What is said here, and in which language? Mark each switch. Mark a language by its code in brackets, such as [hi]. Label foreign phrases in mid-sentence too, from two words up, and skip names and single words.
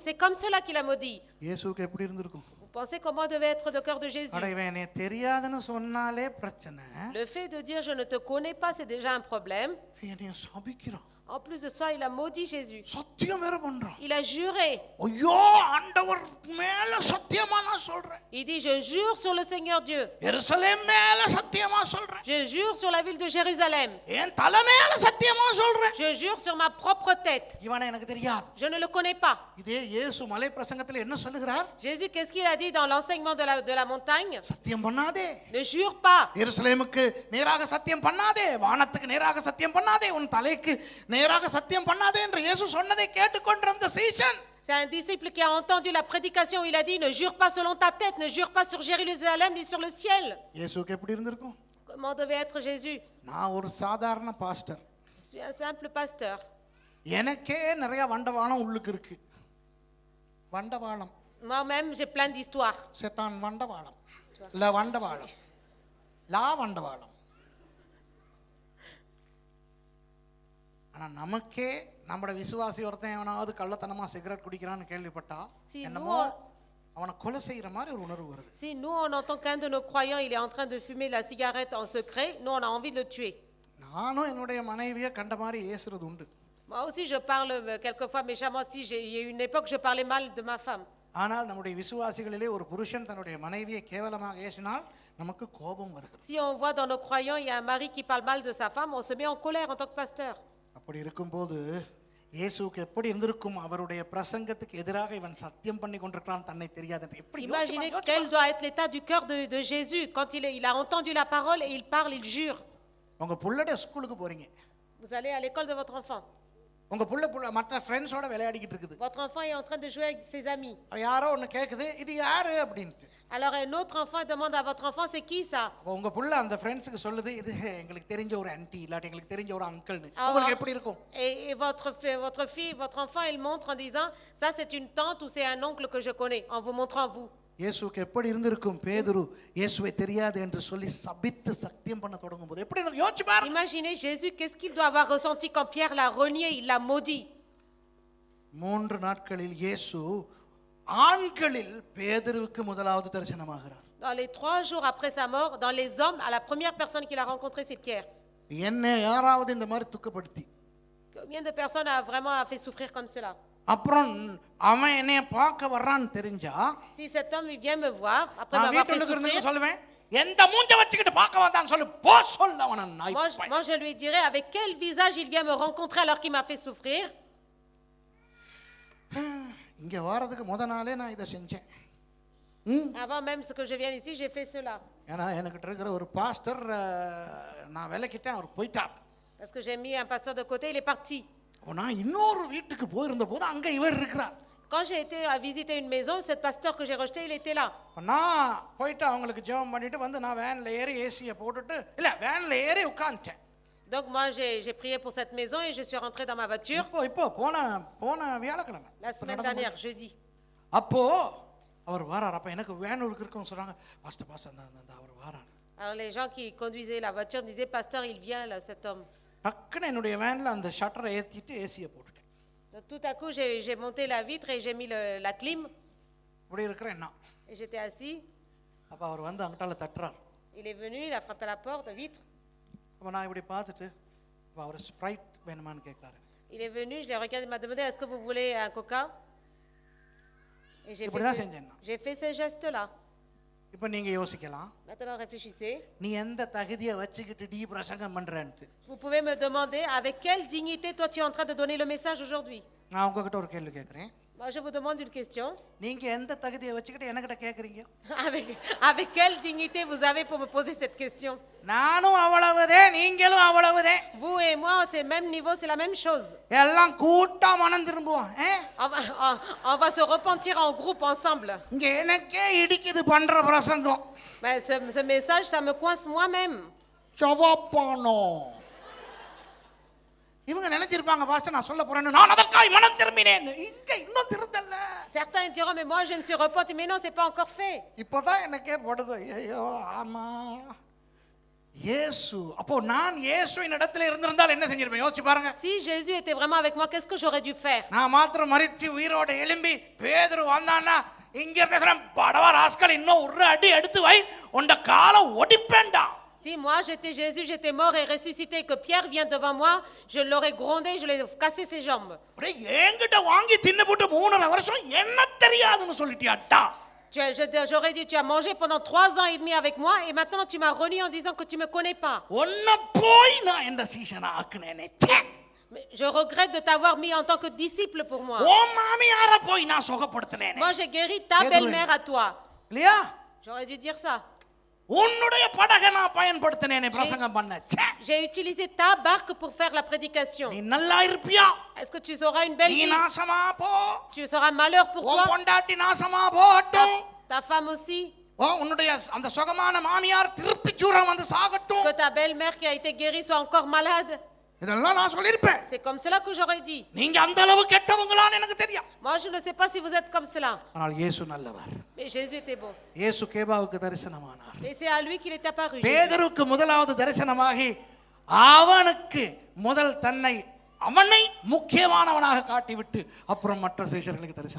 [fr] C'est comme cela qu'il a maudit. [ta] இயேசுக்கு எப்படி இருந்திருக்கும்? [fr] Vous pensez comment devait être le cœur de Jésus? [ta] அட இவன் என்னை தெரியாதுன்னு சொன்னாலே பிரச்சனை. [fr] Le fait de dire je ne te connais pas, c'est déjà un problème. [ta] இவன் என்னைய சபிக்கிறான். [fr] En plus de ça, il a maudit Jésus. [ta] சத்தியம் வேற பண்றான். [fr] Il a juré. [ta] ஐயோ ஆண்டவர் மேல சத்தியமா நான் சொல்றேன். [fr] Il dit, je jure sur le Seigneur Dieu. [ta] எருசலேம் மேல சத்தியமா சொல்றேன். [fr] Je jure sur la ville de Jérusalem. [ta] என் தலை மேல சத்தியமா சொல்றேன். [fr] Je jure sur ma propre tête. [ta] இவனை எனக்கு தெரியாது. [fr] Je ne le connais pas. [ta] இதே இயேசு மலை பிரசங்கத்தில் என்ன சொல்லுகிறார்? [fr] Jésus, qu'est-ce qu'il a dit dans l'enseignement de la montagne? [ta] சத்தியம் பண்ணாதே. [fr] Ne jure pas. [ta] எருசலேமுக்கு நேராக சத்தியம் பண்ணாதே, வானத்துக்கு நேராக சத்தியம் பண்ணாதே, உன் தலைக்கு நேராக சத்தியம் பண்ணாதே என்று இயேசு சொன்னதை கேட்டுக்கொண்டிருந்த சீஷன் [fr] C'est un disciple qui a entendu la prédication. Il a dit, ne jure pas selon ta tête, ne jure pas sur Jérusalem ni sur le ciel. [ta] இயேசுக்கு எப்படி இருந்திருக்கும்? [fr] Comment devait être Jésus? [ta] நான் ஒரு சாதாரண பாஸ்டர். [fr] Je suis un simple pasteur. [ta] எனக்கே நிறைய வண்டவாளம் உள்ளுக்கு இருக்கு. வண்டவாளம். [fr] Moi-même, j'ai plein d'histoires. [ta] செத்தான் வண்டவாளம். வண்டவாளம். வண்டவாளம். ஆனா நமக்கே நம்மட விசுவாசி ஒருத்தன் எவனாவது கள்ளத்தனமா சிகரெட் குடிக்கிறான்னு கேள்விப்பட்டா என்னமோ அவனை கொலை செய்யற மாதிரி ஒரு உணர்வு வருது. [fr] Si nous on entend qu'un de nos croyants il est en train de fumer la cigarette en secret, nous on a envie de le tuer. [ta] நானும் என்னுடைய மனைவியை கண்ட மாதிரி ஏசுறது உண்டு. [fr] Moi aussi je parle quelquefois méchamment. Si il y a eu une époque je parlais mal de ma femme. [ta] ஆனால் நம்முடைய விசுவாசிகளிலே ஒரு புருஷன் தன்னுடைய மனைவியை கேவலமாக ஏசினால் நமக்கு கோபம் வருகிறது. [fr] Si on voit dans nos croyants il y a un mari qui parle mal de sa femme, on se met en colère en tant que pasteur. [ta] அப்படி இருக்கும்போது இயேசுவுக்கு எப்படி இருந்திருக்கும்? அவருடைய பிரசங்கத்துக்கு எதிராக இவன் சத்தியம் பண்ணி கொண்டிருக்கிறான் தன்னை தெரியாது. எப்படி [fr] Imaginez quel doit être l'état du cœur de Jésus quand il a entendu la parole et il parle, il jure. [ta] உங்க புள்ளட ஸ்கூலுக்கு போறீங்க. [fr] Vous allez à l'école de votre enfant. [ta] உங்க புள்ள மற்ற ஃப்ரெண்ட்ஸோட விளையாடிக்கிட்டு இருக்குது. [fr] Votre enfant est en train de jouer avec ses amis. [ta] யாரோ ஒன்னு கேக்குது, இது யாரு அப்படினு. [fr] Alors un autre enfant demande à votre enfant, c'est qui ça? [ta] உங்க புள்ள அந்த ஃப்ரெண்ட்ஸ்க்கு சொல்லுது, இது எங்களுக்கு தெரிஞ்ச ஒரு ஆன்ட்டி இல்லாட்டி எங்களுக்கு தெரிஞ்ச ஒரு அங்கிள்னு. உங்களுக்கு எப்படி இருக்கும்? [fr] Et votre fille, votre enfant, il montre en disant, ça c'est une tante ou c'est un oncle que je connais, en vous montrant vous. [ta] இயேசுவுக்கு எப்படி இருந்திருக்கும்? பேதுரு இயேசுவை தெரியாது என்று சொல்லி சபித்து சத்தியம் பண்ண தொடங்கும்போது எப்படி இருக்கு யோசிச்சு பாருங்க. [fr] Imaginez Jésus, qu'est-ce qu'il doit avoir ressenti quand Pierre l'a renié, il l'a maudit. [ta] 3 நாட்களில் இயேசு ஆண்களில் பேதுருவுக்கு முதலாவது தரிசனமாகிறார். [fr] Dans les 3 jours après sa mort, dans les hommes, à la première personne qu'il a rencontrée, c'est Pierre. [ta] என்ன யாராவது இந்த மாதிரி துக்கப்படுத்தி [fr] Combien de personnes a vraiment fait souffrir comme cela? [ta] அப்புறம் அவன் என்னைய பார்க்க வர்றான்னு தெரிஞ்சா [fr] Si cet homme il vient me voir après [ta] நான் [fr] m'avoir fait [ta] வீட்டுக்கு [fr] souffrir, [ta] இருந்து சொல்லுவேன், எந்த மூஞ்ச வச்சுக்கிட்டு பார்க்க வந்தான்னு சொல்லு, போ சொல்ல அவன நாய். [fr] moi je lui dirais avec quel visage il vient me rencontrer alors qu'il m'a fait souffrir. [ta] இங்க வரதுக்கு முத நாளே நான் இதை செஞ்சேன். [fr] Avant même ce que je vienne ici, j'ai fait cela. [ta] ஏன்னா எனக்கு இருக்கிற ஒரு பாஸ்டர் நான் விலக்கிட்டேன், அவர் போயிட்டார். [fr] Parce que j'ai mis un pasteur de côté, il est parti. [ta] நான் இன்னொரு வீட்டுக்கு போயிருந்த போது அங்க இவர் இருக்கிறார். [fr] Quand j'ai été à visiter une maison, cet pasteur que j'ai rejeté, il était là. [ta] நான் போயிட்டு அவங்களுக்கு ஜெபம் பண்ணிட்டு வந்து நான் வேன்ல ஏறி ஏசியை போட்டுட்டு இல்ல வேன்ல ஏறி உட்கார்ந்துட்டேன். [fr] Donc moi j'ai prié pour cette maison et je suis rentré dans ma voiture. [ta] இப்போ போன வியாழக்கிழமை [fr] La semaine dernière, jeudi. [ta] அப்போ அவர் வரார். அப்ப எனக்கு வேனூருக்கு இருக்குன்னு சொல்றாங்க, பாஸ்டர் அந்த அவர் வரார். [fr] Alors les gens qui conduisaient la voiture me disaient, pasteur, il vient là, cet homme. [ta] டக்குன்னு என்னுடைய வேன்ல அந்த ஷட்டரை ஏத்திட்டு ஏசியை போட்டுட்டேன். [fr] Donc, tout à coup j'ai monté la vitre et j'ai mis la clim. [ta] இப்படி இருக்கிறேன் நான். [fr] Et j'étais assis. [ta] அப்ப அவர் வந்து அங்கட்டால தட்டுறார். [fr] Il est venu, il a frappé la porte, la vitre. [ta] அப்ப நான் இப்படி பார்த்துட்டு அவர் ஸ்ப்ரைட் வேணுமான்னு கேட்கறாரு. [fr] Il est venu, je l'ai regardé, il m'a demandé, est-ce que vous voulez un coca? Et j'ai fait ce geste-là. [ta] இப்போ நீங்க யோசிக்கலாம், [fr] Maintenant réfléchissez. [ta] நீ எந்த தகுதியை வச்சுக்கிட்டு டி பிரசங்கம் பண்றேன்னு. [fr] Vous pouvez me demander avec quelle dignité toi tu es en train de donner le message aujourd'hui. [ta] நான் உங்ககிட்ட ஒரு கேள்வி கேட்கிறேன். [fr] Moi je vous demande une question. [ta] நீங்க எந்த தகுதியை வச்சுக்கிட்டு என்கிட்ட கேக்குறீங்க? [fr] Avec quelle dignité vous avez pour me poser cette question? [ta] நானும் அவ்வளவுதே, நீங்களும் அவ்வளவுதே. [fr] Vous et moi c'est le même niveau, c'est la même chose. [ta] எல்லாம் கூட்டா மனம் திரும்புவோம். [fr] On va se repentir en groupe ensemble. [ta] இங்க எனக்கே இடிக்குது பண்ற பிரசங்கம். [fr] Mais ce message ça me coince moi-même. [ta] சவாப்பானோ இவங்க நினைச்சிருப்பாங்க, பாஸ்டர் நான் சொல்ல போறேன்னு, நான் அதற்காய் மனம் திரும்பினேன். இங்க இன்னும் திருந்தல்ல. [fr] Certains diront mais moi je me suis repenti, mais non, c'est pas encore fait. [ta] இப்போதான் எனக்கே படுது, ஐயோ ஆமா இயேசு அப்போ நான் இயேசுவின் இடத்துல இருந்திருந்தால் என்ன செஞ்சிருப்பேன் யோசிச்சு பாருங்க. [fr] Si Jésus était vraiment avec moi, qu'est-ce que j'aurais dû faire? [ta] நான் மாத்திரம் மரிச்சு உயிரோட எழும்பி பேதுரு வந்தான்னா இங்க இருக்க படவா ராஸ்கல் இன்னும் ஒரு அடி எடுத்து வை உண்ட காலை ஒடிப்பேன்டா. [fr] Si moi j'étais Jésus, j'étais mort et ressuscité, que Pierre vient devant moi, je l'aurais grondé, je l'aurais cassé ses jambes. [ta] என்கிட்ட வாங்கி தின்னு போட்டு 3.5 வருஷம் என்ன தெரியாதுன்னு சொல்லிட்டியாட்டா. [fr] J'aurais dit, tu as mangé pendant 3 ans et demi avec moi et maintenant tu m'as renié en disant que tu ne me connais pas. [ta] ஒன்ன போய் நான் இந்த சீசனை ஆக்குனேனே. [fr] Mais je regrette de t'avoir mis en tant que disciple pour moi. [ta] ஓ மாமியார போய் நான் சுகப்படுத்தினேனே. [fr] Moi j'ai guéri ta belle-mère à toi. [ta] இல்லையா? [fr] J'aurais dû dire ça. [ta] உன்னுடைய படகை நான் பயன்படுத்தினேனே பிரசங்கம் பண்ண. [fr] J'ai utilisé ta barque pour faire la prédication. [ta] நீ நல்லா இருப்பியா? [fr] Est-ce que tu auras une belle [ta] நீ [fr] vie? [ta] நாசமா போ. [fr] Tu seras malheur pour [ta] உன் [fr] toi. [ta] பொண்டாட்டி நாசமா போகட்டும். [fr] Ta femme aussi. [ta] உன்னுடைய அந்த சுகமான மாமியார் திருப்பி ஜுரம் வந்து சாகட்டும். [fr] Que ta belle-mère qui a été guérie soit encore malade. [ta] இதெல்லாம் நான் சொல்லிருப்பேன். [fr] C'est comme cela que j'aurais dit. [ta] நீங்க அந்த அளவு கெட்டவங்களான்னு எனக்கு தெரியும். [fr] Moi je ne sais pas si vous êtes comme cela. [ta] ஆனால் இயேசு நல்லவர். [fr] Mais Jésus était bon. [ta] இயேசு கேபாவுக்கு தரிசனமானார். [fr] Et c'est à lui qu'il est apparu. [ta] பேதுருக்கு முதலாவது தரிசனமாகி அவனுக்கு முதல் தன்னை அவனை முக்கியமானவனாக காட்டிவிட்டு அப்புறம் மற்ற சீஷர்களுக்கு தரிசனம்.